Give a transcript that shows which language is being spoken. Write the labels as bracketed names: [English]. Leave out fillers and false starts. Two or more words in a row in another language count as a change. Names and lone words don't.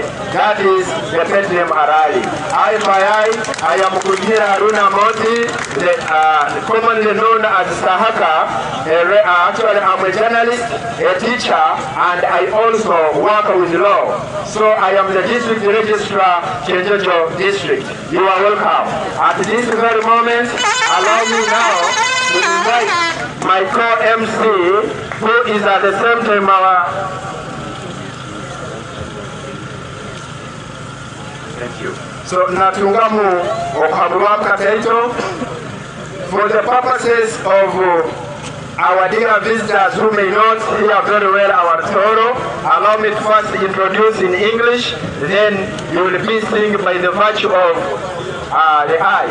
[English] That is the platinum Arali. Eye by eye, I am Kujira Aruna Moti, commonly known as Sahaka. Actually, I'm a journalist, a teacher, and I also work with law. So I am the district registrar, Kyegegwa district. You are welcome. At this very moment, allow me now to invite my co-MC, who is at the same time our... Thank you. So Natungamu Okabuwaka Taito, for the purposes of our dear visitors who may not hear very well our Toro, allow me to first introduce in English, then you will be seeing by the virtue of the eye.